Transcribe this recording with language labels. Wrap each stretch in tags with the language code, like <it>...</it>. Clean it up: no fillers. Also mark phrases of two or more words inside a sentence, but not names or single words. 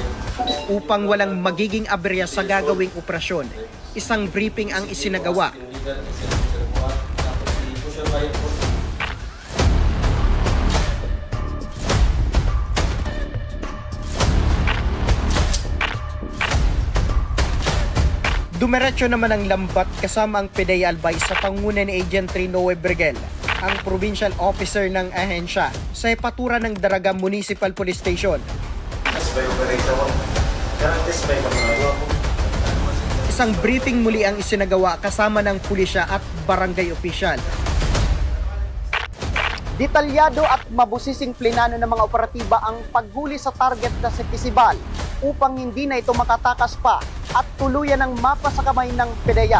<tl>Upang walang magiging aberya sa gagawing operasyon, isang briefing ang isinagawa. Dumiretso naman ang lambat kasama ang PDEA Albay sa panguna ni Agent Trinoe Brigel, ang provincial officer ng ahensya sa Epaturan ng Daraga Municipal Police Station. Isang briefing muli ang isinagawa kasama ng pulisya at barangay official. Detalyado at mabusising plinano ng mga operatiba ang paghuli sa target na si Festival upang hindi na ito makatakas pa at tuluyan ng mapa sa kamay ng PDEA.</tl>